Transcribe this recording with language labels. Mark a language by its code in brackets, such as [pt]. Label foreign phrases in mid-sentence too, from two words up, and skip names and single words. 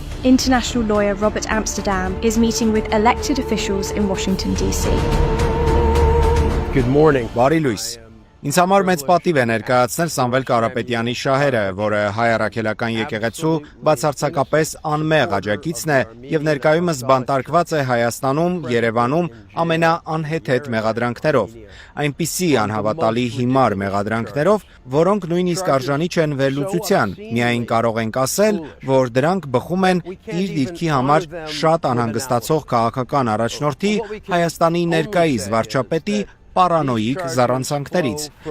[en] international lawyer Robert Amsterdam is meeting with elected officials in Washington, D.C. Good morning. [hy] Բարի լույս։ Ինձ համար մեծ պատիվ է ներկայացնել Սամվել Կարապետյանի շահերը, որը հայ առաքելական եկեղեցու բացարձակապես անմեղ աջակիցն է եւ ներկայումս բանտարկված է Հայաստանում, Երևանում ամենաանհեթեթ մեղադրանքներով, այնպիսի անհավատալի հիմար մեղադրանքներով, որոնք նույնիսկ արժանի չեն վերլուծության, միայն կարող ենք ասել, որ դրանք բխում են իր դիրքի համար շատ անհանգստացող քաղաքական առաջնորդի Հայաստանի ներկայիս վարչապետի պարանոիկ զառանցանքներից։